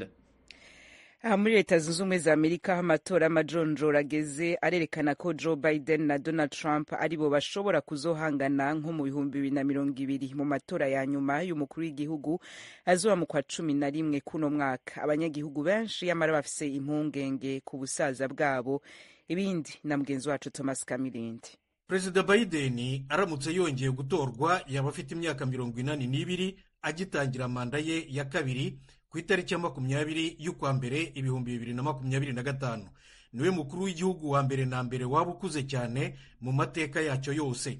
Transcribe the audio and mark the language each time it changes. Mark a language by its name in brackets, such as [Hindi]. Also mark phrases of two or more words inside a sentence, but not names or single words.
[Rundi] Aha muri Leta Zunze Ubumwe za Amerika amatora y'amajonjora ageze arerekana ko Joe Biden na Donald Trump aribo bashobora kuzohangana nko mu 2020 mu matora ya nyuma y'umukuru w'igihugu azoba mu kwa 11 kuno mwaka. Abanyagihugu benshi yamara bafise impungenge ku busaza bwabo. Ibindi na mugenzi wacu Thomas Kamilindi. [Kinyarwanda] Perezida Biden aramutse yongeye gutorwa yaba afite imyaka 42 agitangira manda ye ya kabiri ku itariki ya 20 y'ukwa mbere 2025. Niwe mukuru w'igihugu wa mbere na mbere waba ukuze cyane mu mateka yacyo yose.